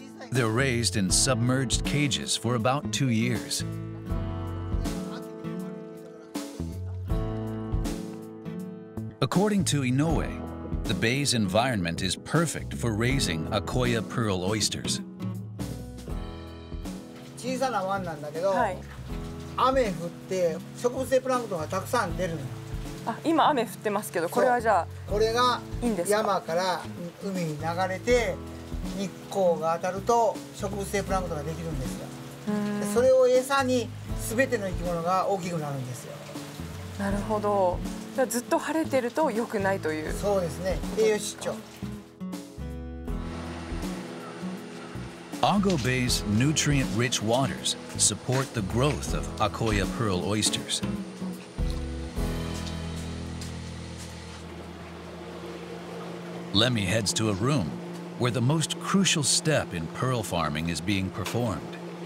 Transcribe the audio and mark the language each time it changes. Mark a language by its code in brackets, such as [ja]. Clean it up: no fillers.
[en] They're raised in submerged cages for about 2 years. According to Inoue, the bay's environment is perfect for raising Akoya pearl oysters. [ja] 小さな湾なんだけど、雨降って植物性プランクトンがたくさん出るの。あ、今雨降ってますけど、これはじゃあこれがいいんですか？山から海に流れて日光が当たると植物性プランクトンができるんですよ。でそれを餌に全ての生き物が大きくなるんですよ。なるほど。じゃあずっと晴れてると良くないという。そうですね。栄養失調。 [en] Ongo Bay's nutrient-rich waters support the growth of Akoya pearl oysters. Lemmy heads to a room where the most crucial step in pearl farming is being performed.